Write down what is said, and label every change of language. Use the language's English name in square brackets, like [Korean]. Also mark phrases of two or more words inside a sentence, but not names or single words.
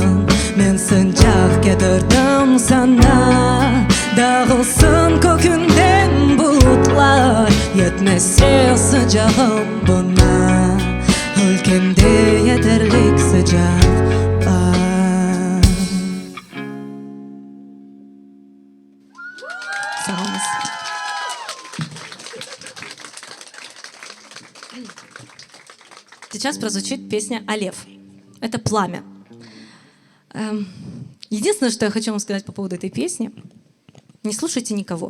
[Gagauz] Men sıcak getirdim sana, dağılsın kökünden bulutlar. Yetmese sıcağım buna, ülkemde yeterlik sıcak var. [Russian] Сейчас прозвучит песня «Олев». Это «Пламя». Единственное, что я хочу вам сказать по поводу этой песни: не слушайте никого.